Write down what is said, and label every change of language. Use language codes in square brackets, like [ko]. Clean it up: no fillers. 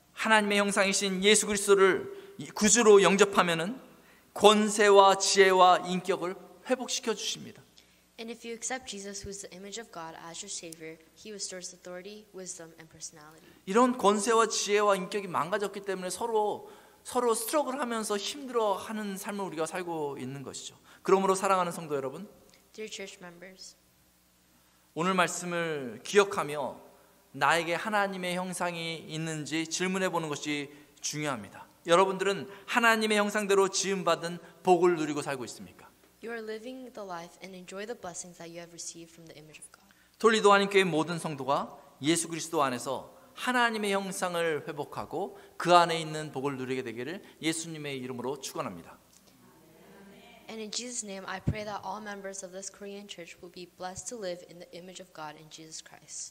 [ko] 하나님의 형상이신 예수 그리스도를 구주로 영접하면은 권세와 지혜와 인격을 회복시켜 주십니다. [en] And if you accept Jesus, who is the image of God, as your Savior, He restores authority, wisdom, and personality. [ko] 이런 권세와 지혜와 인격이 망가졌기 때문에 서로 스트러글하면서 힘들어하는 삶을 우리가 살고 있는 것이죠. 그러므로 사랑하는 성도 여러분, [en] Dear church members, [ko] 오늘 말씀을 기억하며 나에게 하나님의 형상이 있는지 질문해 보는 것이 중요합니다. 여러분들은 하나님의 형상대로 지음받은 복을 누리고 살고 있습니까? [en] you are living the life and enjoy the blessings that you have received from the image of God. [ko] 톨리도 한인교회 모든 성도가 예수 그리스도 안에서 하나님의 형상을 회복하고 그 안에 있는 복을 누리게 되기를 예수님의 이름으로 축원합니다. [en] And in Jesus' name, I pray that all members of this Korean church will be blessed to live in the image of God in Jesus Christ.